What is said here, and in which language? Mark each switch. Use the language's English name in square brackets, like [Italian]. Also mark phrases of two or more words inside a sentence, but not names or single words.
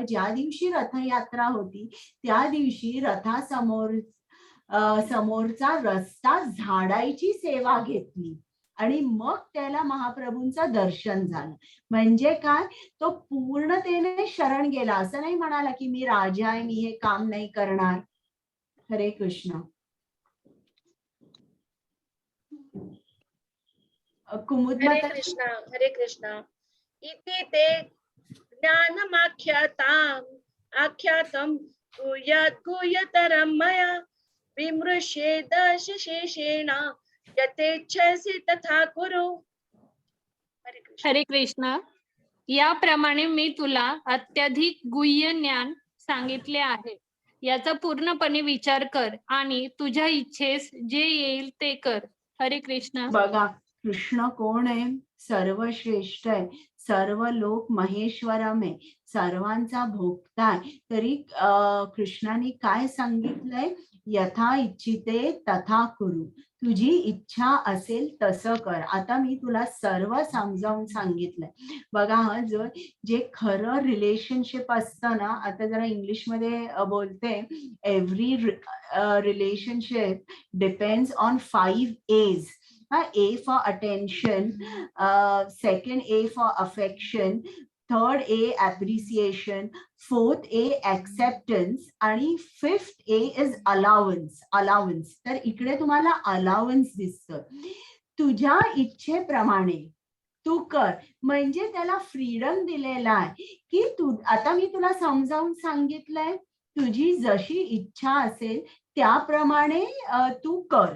[Marathi] ज्या दिवशी रथयात्रा होती त्या दिवशी रथासमोर समोरचा रस्ता झाडायची सेवा घेतली आणि मग त्याला महाप्रभूंचं दर्शन झालं. म्हणजे काय? तो पूर्णतेने शरण गेला. असं नाही म्हणाला की मी राजा आहे, मी हे काम नाही करणार. हरे कृष्ण. कुमुद हरे माता. कृष्ण. हरे कृष्ण. [Sanskrit] इति ते ज्ञानमाख्याताम् आख्यातं गुह्यात् गुह्यतरं मया विमृश्येदशेषेण यथेच्छसि तथा कुरु. [Marathi] हरे कृष्ण. हरे कृष्ण. याप्रमाणे मी तुला अत्याधिक गुह्य ज्ञान सांगितले आहे. याचा पूर्णपणे विचार कर आणि तुझ्या इच्छेस जे येईल ते कर. हरे कृष्ण. बघा, कृष्ण कोण आहे? सर्वश्रेष्ठ आहे, [Sanskrit] सर्व लोक महेश्वरम [Marathi] आहे, सर्वांचा भोक्ता आहे. तरी कृष्णाने काय सांगितलंय? [Sanskrit] यथा इच्छिते तथा कुरु. [Marathi] तुझी इच्छा असेल तसं कर. आता मी तुला सर्व समजावून सांगितलंय. बघा हा, जे खरं रिलेशनशिप असतं ना, आता जरा इंग्लिश मध्ये बोलते, [English] Every relationship depends on 5 A's. A for attention, second A for affection, third A appreciation, fourth A acceptance आणि fifth A is allowance. [Marathi] तर इकडे तुम्हाला allowance दिसतं. तुझ्या इच्छेप्रमाणे तू कर, म्हणजे त्याला फ्रीडम दिलेला आहे की तू, आता मी तुला समजावून सांगितलंय, तुझी जशी इच्छा असेल त्याप्रमाणे तू कर.